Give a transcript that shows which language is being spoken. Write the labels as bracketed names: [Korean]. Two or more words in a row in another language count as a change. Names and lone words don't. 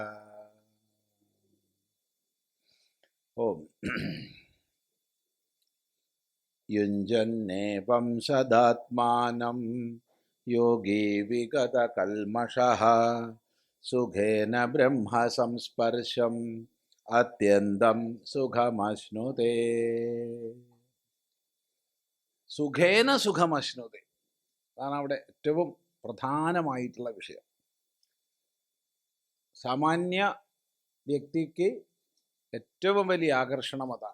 [Sanskrit] ओम युञ्जन्नेवं सदात्मानं योगी विगतकल्मषः सुखेन ब्रह्म संस्पर्शम् അത്യന്തം സുഖമശ്നുതേ. സുഖേന സുഖമശ്നുതേ [Malayalam] അതാണ് അവിടെ ഏറ്റവും പ്രധാനമായിട്ടുള്ള വിഷയം. സാമാന്യ വ്യക്തിക്ക് ഏറ്റവും വലിയ ആകർഷണം അതാണ്.